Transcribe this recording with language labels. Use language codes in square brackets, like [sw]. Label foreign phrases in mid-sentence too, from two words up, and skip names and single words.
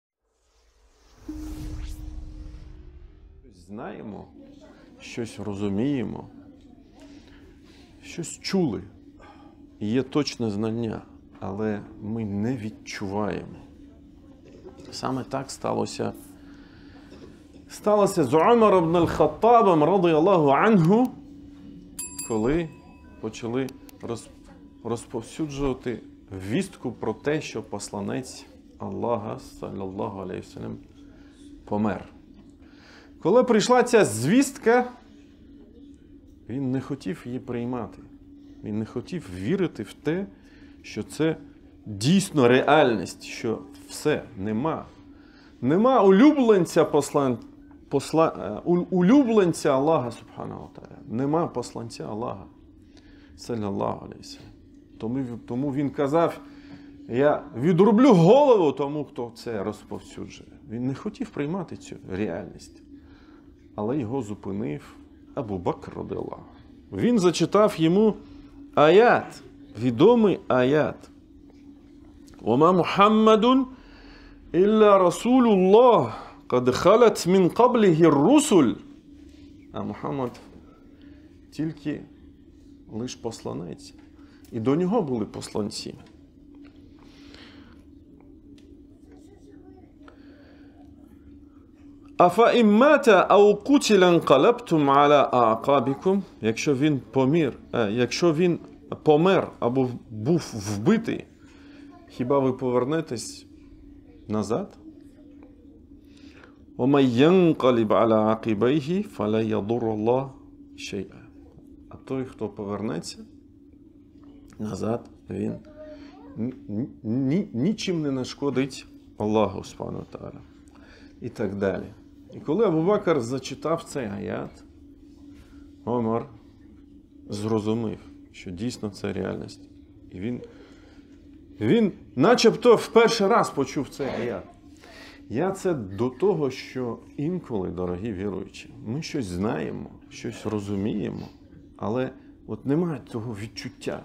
[uk] Знаємо, щось розуміємо, щось чули. Є точне знання, але ми не відчуваємо. Саме так сталося з Умаром ібн аль-Хаттабом, [ar] رضي الله عنه, [uk] коли почали розповсюджувати вістку про те, що посланець Аллаха, [ar] صلى الله عليه وسلم, [uk] помер. Коли прийшла ця звістка, він не хотів її приймати. Він не хотів вірити в те, що це дійсно реальність, що все, нема улюбленця Аллаха, [ar] سبحانه وتعالى. [uk] Нема посланця Аллаха, [ar] صلى الله عليه وسلم. [uk] Тому він казав, я відрублю голову тому, хто це розповсюджує. Він не хотів приймати цю реальність. Але його зупинив Абу Бакр, радiyallahu. Він зачитав йому аят, відомий аят. [ar] «وما محمد إلا رسول الله قد خلت من قبله الرسل». [uk] А Мухаммад тільки лиш посланець. І до нього були посланці. [ar] «أفإن مات أو قتل انقلبتم على أعقابكم». [uk] Якщо він помер або був вбитий, хіба ви повернетесь назад? [ar] «ومن ينقلب على عقبيه فلا يضر الله شيئا». [uk] А той, хто повернеться назад, він нічим не нашкодить Аллаху, [ar] سبحانه وتعالى. [uk] І так далі. І коли Абу Бакр зачитав цей аят, Омар зрозумів, що дійсно це реальність. І він начебто в перший раз почув цей аят. Я це до того, що інколи, дорогі віруючі, ми щось знаємо, щось розуміємо, але от немає цього відчуття.